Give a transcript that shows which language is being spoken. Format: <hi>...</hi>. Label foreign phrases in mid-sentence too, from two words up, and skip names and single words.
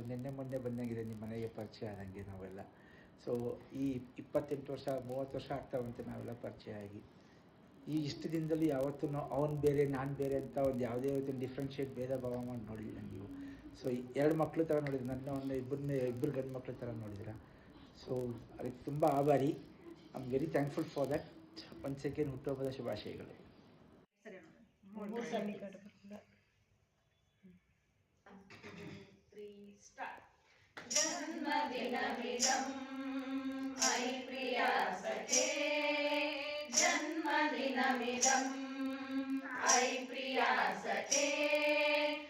<kn>ನಿನ್ನೆ ಮೊನ್ನೆ ಬಂದಂಗಿದೆ ನಿಮ್ಮ ಮನೆಗೆ ಪರಿಚಯ ಆದಂಗೆ ನಾವೆಲ್ಲ. ಸೊ ಈ 28 ವರ್ಷ 30 ವರ್ಷ ಆಗ್ತಾ ಬಂತು ನಾವೆಲ್ಲ ಪರಿಚಯ ಆಗಿ. ಈ ಇಷ್ಟು ದಿನದಲ್ಲಿ ಯಾವತ್ತೂ ಅವನು ಬೇರೆ ನಾನು ಬೇರೆ ಅಂತ ಒಂದು ಯಾವುದೇ ರೀತಿ ಡಿಫ್ರೆನ್ಷಿಯೇಟ್ ಭೇದ ಭಾವ ಮಾಡಿ ನೋಡಲಿಲ್ಲ ನೀವು. ಸೊ 2 ಮಕ್ಕಳು ಥರ ನೋಡಿದ್ರು, ನನ್ನ ಒಂದು ಇಬ್ಬರು ಗಂಡು ಮಕ್ಕಳ ಥರ ನೋಡಿದ್ರ. ಸೊ ಅದಕ್ಕೆ ತುಂಬ ಆಭಾರಿ.</kn> <en>I am very thankful for that. once again</en> <kn>ಹುಟ್ಟುಹಬ್ಬದ ಶುಭಾಶಯಗಳು.</kn> <sa>जन्मदिनमिदं अयि प्रिया सखे, जन्मदिनमिदं अयि प्रिया सखे.</sa>